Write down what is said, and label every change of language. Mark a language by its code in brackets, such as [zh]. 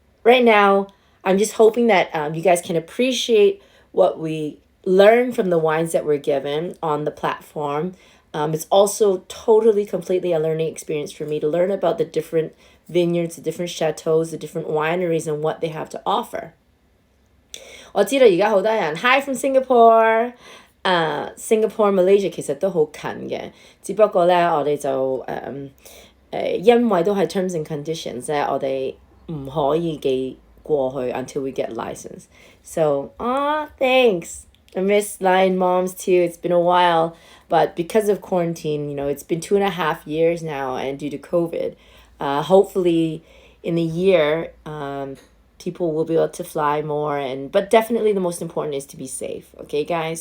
[en] Right now, I'm just hoping that you guys can appreciate what we learn from the wines that we're given on the platform. It's also totally, completely a learning experience for me to learn about the different vineyards, the different chateaus, the different wineries, and what they have to offer. [yue] 我知道而家好多人 Hi from Singapore，Singapore Malaysia 其實都好近嘅，只不過咧我哋就因為都係 terms and conditions 咧，我哋唔可以寄過去 [en] until we get license. So, thanks. I miss Lion Moms too. It's been a while, but because of quarantine, it's been 2.5 years now, and due to COVID, hopefully in the year, people will be able to fly more, but definitely the most important is to be safe. Okay, guys?